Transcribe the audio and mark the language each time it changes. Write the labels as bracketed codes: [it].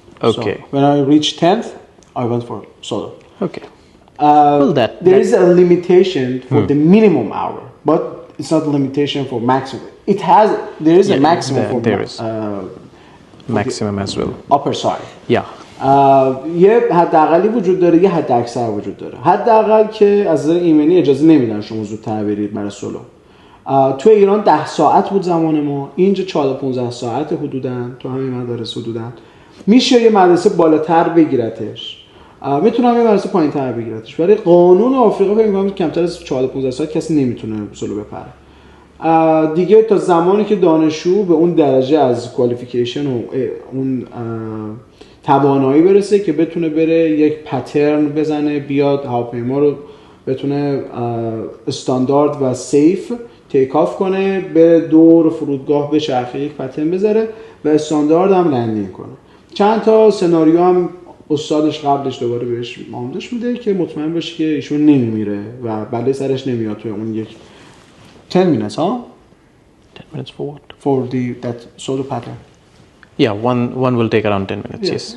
[en] Okay. So when I reached 10th I went for solo. Okay. Well, there is a limitation for the minimum hour, but it's not a limitation for maximum. There is a maximum for there is maximum as well. Upper side. Yeah. [fa] یه حداقلی وجود داره، یه حد اکثر وجود داره. حداقل که از نظر ایمنی اجازه نمیدن شما زودتر برید برای سولو. تو ایران 10 ساعت بود زمان ما، اینجا 14-15 ساعت حدوداً تو همین مدارس حدوداً. میشه یه مدرسه بالاتر بگیرتش، میتونم یه مدرسه پایین‌تر بگیرتش، ولی قانون آفریقا فکر می‌کنم کمتر از 14-15 ساعت کسی نمیتونه سولو بپره. دیگه تا زمانی که دانشجو به اون درجه از کوالیفیکیشن و اون توانایی برسه که بتونه بره یک پترن بزنه، بیاد هواپیما رو بتونه استاندارد و سیف تیک آف کنه، بره دور فرودگاه بچرخه، یک پترن بذاره و استاندارد هم لندینگ کنه. چند تا سناریو هم استادش قبلش دوباره بهش آموزش میده که مطمئن باشه که ایشون نمیمیره و بله سرش نمیاد توی اون یک [en] 10 minutes, huh? 10 minutes for what? For that solo pattern. Yeah, one will take around 10 minutes, yes.